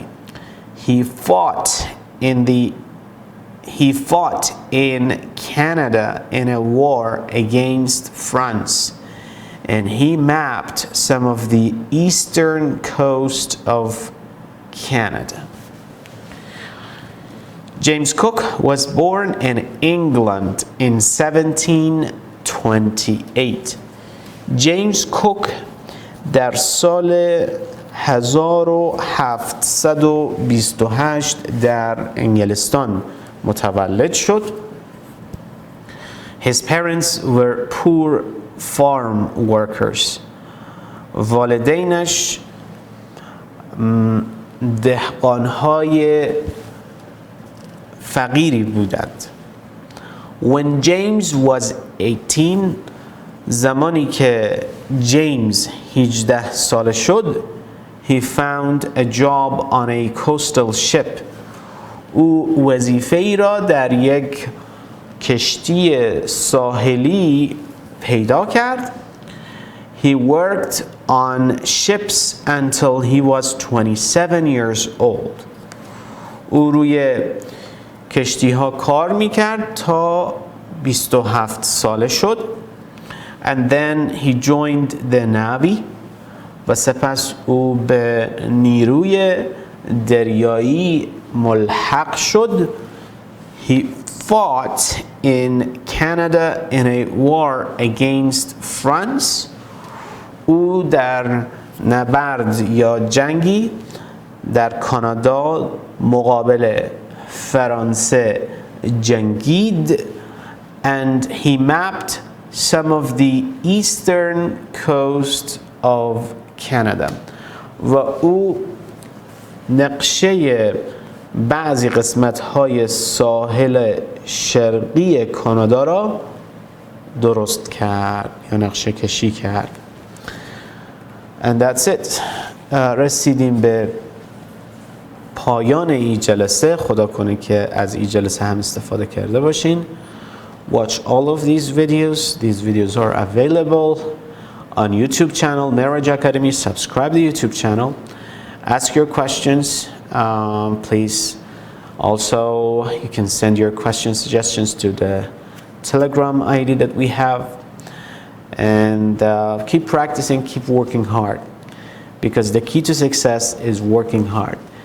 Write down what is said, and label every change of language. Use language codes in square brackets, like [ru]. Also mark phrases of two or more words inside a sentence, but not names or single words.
[en] He fought in Canada in a war against France, and he mapped some of the eastern coast of Canada. James Cook was born in England in 1728. [fa] James Cook در سال 1728 در انگلستان متولد شد. [en] His parents were poor farm workers. [fa] والدینش دهقانهای فقیری بودند. [en] When James was 18, [fa] زمانی که جیمز 18 ساله شد, [en] he found a job on a coastal ship. [fa] او وظیفه‌ای را در یک کشتی ساحلی پیدا کرد. [en] He worked on ships until he was 27 years old. [fa] او روی کشتی ها کار میکرد تا 27 ساله شد. [en] And then he joined the Navy. [fa] و سپس او به نیروی دریایی ملحق شد. [en] He fought in Canada in a war against France. [fa] او در نبرد یا جنگی در کانادا مقابل فرانسه جنگید. [en] And he mapped some of the eastern coast of Canada. [fa] و او نقشه بعضی قسمت‌های ساحل شرقی کانادا را درست کرد یا نقشه کشی کرد. [en] And that's it. [fa] رسیدیم به پایان این جلسه. خدا کنه که از این جلسه هم استفاده کرده باشین. [en] Watch all of these videos. These videos are available on YouTube channel معراج اکادمی. Subscribe to the YouTube channel. Ask your questions. Please also you can send your questions, suggestions to the Telegram ID that we have. And keep practicing, keep working hard, because the key to success is working hard.